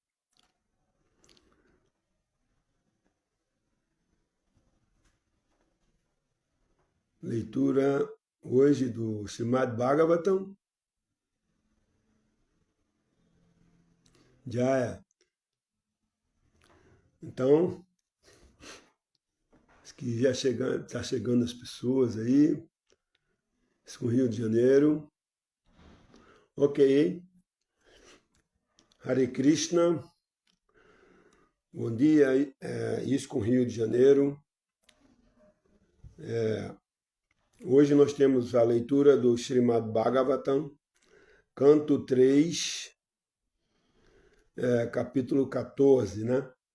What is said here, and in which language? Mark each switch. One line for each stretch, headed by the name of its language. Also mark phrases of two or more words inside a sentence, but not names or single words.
Portuguese: Leitura hoje do Srimad Bhagavatam. Jaya. Então, que já está chegando as pessoas aí. Isso com Rio de Janeiro. Ok. Hare Krishna. Bom dia. Isso com Rio de Janeiro. Hoje nós temos a leitura do Srimad Bhagavatam, canto 3, capítulo 14, né?